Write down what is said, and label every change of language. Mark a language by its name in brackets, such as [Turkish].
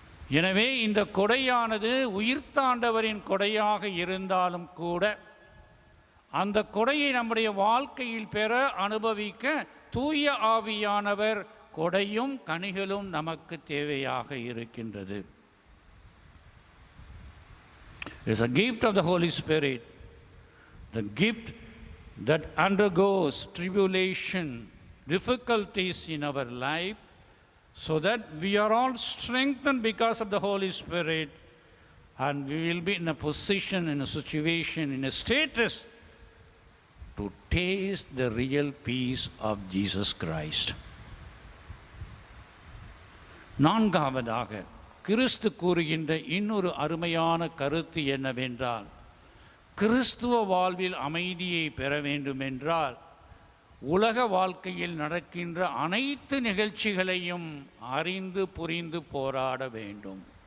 [Tamil] எனவே இந்த கொடையானது உயிர்த்தாண்டவரின் கொடையாக இருந்தாலும் கூட அந்த கொடையை நம்முடைய வாழ்க்கையில் பெற அனுபவிக்க தூய ஆவியானவர் கொடையும் கனிகளும் நமக்கு தேவையாக இருக்கின்றது. [English] It's a gift of the Holy Spirit, the gift that undergoes tribulation, difficulties in our life, so that we are all strengthened because of the Holy Spirit, and we will be in a position, in a situation, in a status to taste the real peace of Jesus Christ. [Tamil] நான்காவதாக, கிறிஸ்து கூறுகின்ற இன்னொரு அருமையான கருத்து என்னவென்றால், கிறிஸ்துவ வாழ்வில் அமைதியை பெற வேண்டுமென்றால் உலக வாழ்க்கையில் நடக்கின்ற அனைத்து நிகழ்ச்சிகளையும் அறிந்து புரிந்து போராட வேண்டும்.